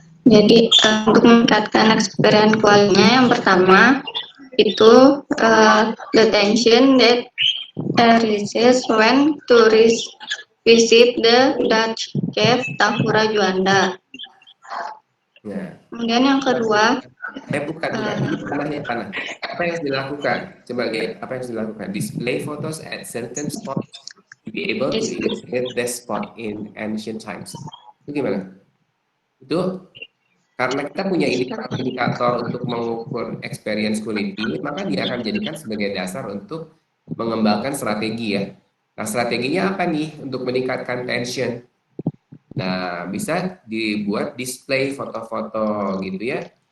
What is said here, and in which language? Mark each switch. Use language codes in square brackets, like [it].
[id] Jadi untuk meningkatkan experience kualitasnya, yang pertama itu [en] the tension that arises when tourists visit the Dutch cave Tahura Juanda. [id] Nah, Kemudian yang kedua, bukan. Panah. Apa yang harus dilakukan? Coba lihat apa yang harus dilakukan. [en] Display photos at certain spot to be able to illustrate that spot in ancient times. [id] Itu gimana? Itu karena kita punya indikator untuk mengukur experience quality, maka dia akan dijadikan sebagai dasar untuk mengembangkan strategi ya. Nah, strateginya apa nih untuk meningkatkan tension? Nah, bisa dibuat display foto-foto gitu ya.